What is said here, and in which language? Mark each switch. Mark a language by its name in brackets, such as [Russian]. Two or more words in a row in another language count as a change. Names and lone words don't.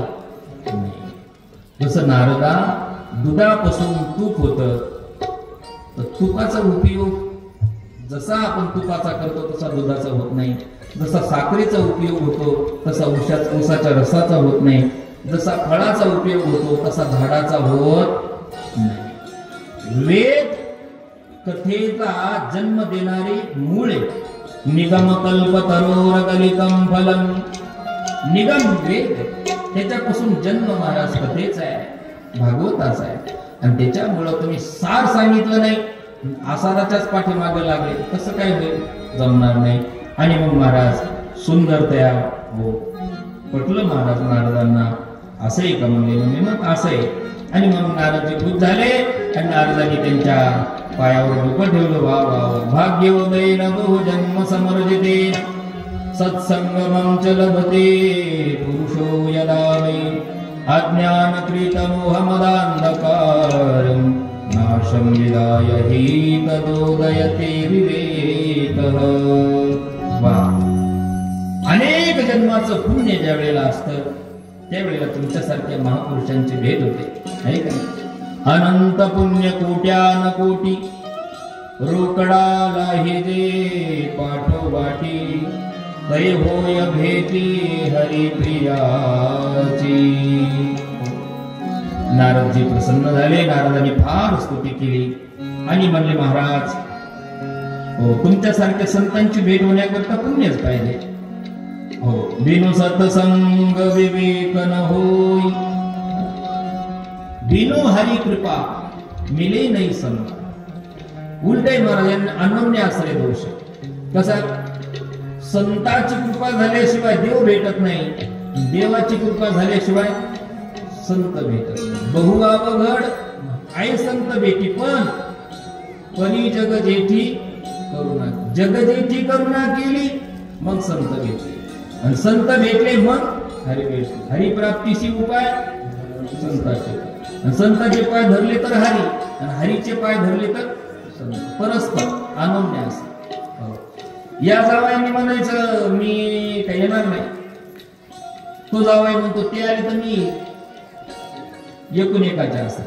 [Marathi] जसं नारदा दुधापासून तूप होतं तर तुपाचा उपयोग जसा आपण तुपाचा करतो तसा दुधाचा होत नाही. जसा साखरेचा उपयोग होतो तसा ऊसाच्या रसाचा होत नाही. जसा फळाचा उपयोग होतो तसा झाडाचा होत नाही. वेद कथेचा जन्म देणारी मूळे. [Sanskrit] निगम कल्पतरोर गलितम फलम. [Marathi] निगम वेद, त्याच्यापासून जन्म महाराज कथेचा आहे, भागवताचा आहे. आणि त्याच्यामुळं तुम्ही सार सांगितलं नाही, आसाराच्याच पाठीमागे लागले, कसं काय होईल? जमणार नाही. आणि मग महाराज सुंदर तयार हो पटलं महाराज नारदांना. असंही का म्हणले? मग असं आहे. आणि मग नारदजी खुश झाले आणि नारदांनी त्यांच्या पायावर डोकं ठेवलं. [Sanskrit] वा वा भाग्योदयेन बहुजन्म समर्जिते सत्संगमं च लभते पुरुषो यदा वै अज्ञानकृतमोहमदान्धकारं नाशं विदाय हि तदोदयते विवेकः. [Marathi] वा, अनेक जन्माचं पुण्य ज्या वेळेला असतं त्यावेळेला तुमच्यासारख्या महापुरुषांची भेट होते, आहे का? अनंत पुण्य कोट्यान कोटी रोकडाला हे जे पाठोपाठी तै होय भेटी हरिप्रियाची. नारदजी प्रसन्न झाले. नारदांनी फार स्तुती केली आणि म्हणले महाराज हो तुमच्यासारख्या संतांची भेट होण्याकरता पुण्यच पाहिजे. [Awadhi] हो बिनु सत्संग विवेक न होई बिनु हरि कृपा मिले नाही संत. [Marathi] उलटे महाराजांना अनन्य आश्रय दोष. कसा? संताची कृपा झाल्याशिवाय देव भेटत नाही, देवाची कृपा झाल्याशिवाय संत भेटत नाही. बहु अवघड आहे संत भेटी, पण परी जग जेठी करुणा. जग जेठी करुणा केली मग संत भेटले, आणि संत भेटले मग हरी भेटले. हरी प्राप्तीशी उपाय संताचे, आणि संताचे पाय धरले तर हरी, आणि हरीचे पाय धरले तर संत. परस्पर अनन्य असते. या जावयाने म्हणायचं मी काही येणार नाही, तो जावई म्हणतो ते आले तर मी एकूण एकाच्या असतात.